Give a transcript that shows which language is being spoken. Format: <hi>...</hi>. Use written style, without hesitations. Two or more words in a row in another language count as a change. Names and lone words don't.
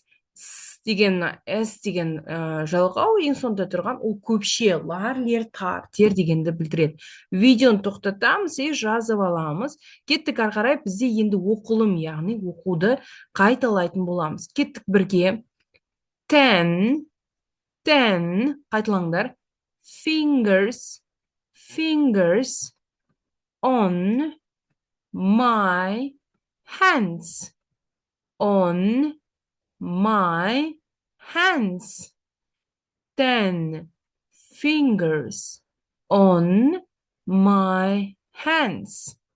<kk>S деген жалғау ең соңында тұрған ол көпше, лар, лер, тар, тер дегенді білдіреді. Видеоны тоқтатамыз и жазып аламыз. Кеттік ары қарай бізде енді оқылым, яғни оқуды қайталайтын боламыз. Кеттік бірге. Ten, қайталаңдар.</kk> <en>Fingers on my hands. On my hands. 10 fingers on my hands.</en>